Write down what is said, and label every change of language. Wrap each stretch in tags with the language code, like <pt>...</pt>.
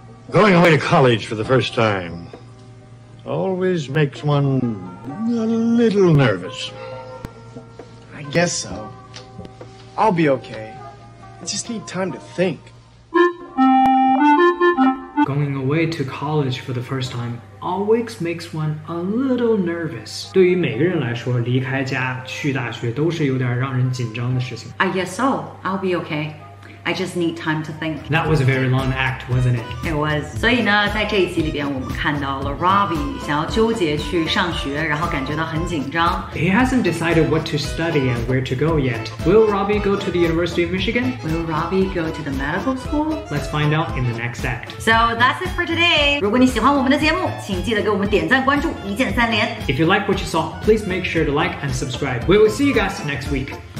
<en>Going away to college for the first time always makes one a little nervous. I guess so. I'll be okay. I just need time to think. Going away to college for the first time always makes one a little nervous.</en> <zh>对于每个人来说，离开家去大学都是有点让人紧张的事情。</zh> <en>I guess so. I'll be okay. I just need time to think. That was a very long act, wasn't it? It was.</en> <zh>所以呢，在这一集里边，我们看到了 Robbie 想要纠结去上学，然后感觉到很紧张。</zh> <en>He hasn't decided what to study and where to go yet. Will Robbie go to the University of Michigan? Will Robbie go to the medical school? Let's find out in the next act. So that's it for today.</en> <zh>如果你喜欢我们的节目，请记得给我们点赞、关注，一键3连。</zh> <en>If you like what you saw, please make sure to like and subscribe. We will see you guys next week.</en>